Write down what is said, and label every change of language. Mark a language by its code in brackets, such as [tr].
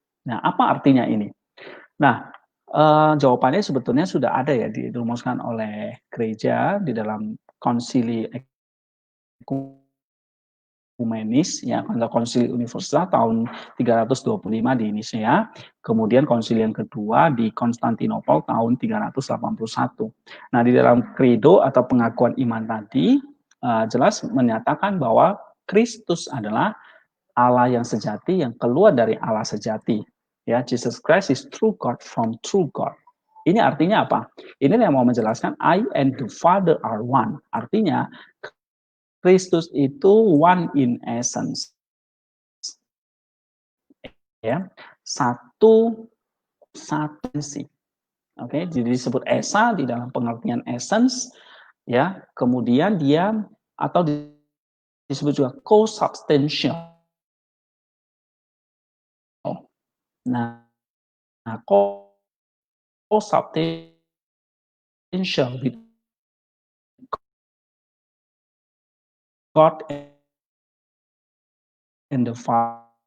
[id] Nah, apa artinya ini? Nah, jawabannya sebetulnya sudah ada ya dirumuskan oleh gereja di dalam konsili ekumenis ya, konsili universal tahun 325 di Nicea, kemudian konsili yang kedua di Konstantinopel tahun 381. Nah, di dalam credo atau pengakuan iman tadi jelas menyatakan bahwa Kristus adalah Allah yang sejati yang keluar dari Allah sejati. [en] Ya, Jesus Christ is true God from true God. [id] Ini artinya apa? Ini yang mau menjelaskan [en] I and the Father are one. [id] Artinya Kristus itu [en] one in essence. [id] Ya, satu sih. Oke, jadi disebut esa di dalam pengertian essence. Ya, kemudian dia atau disebut juga co-substantial. [en] Nah, co-substantial with God and the Father.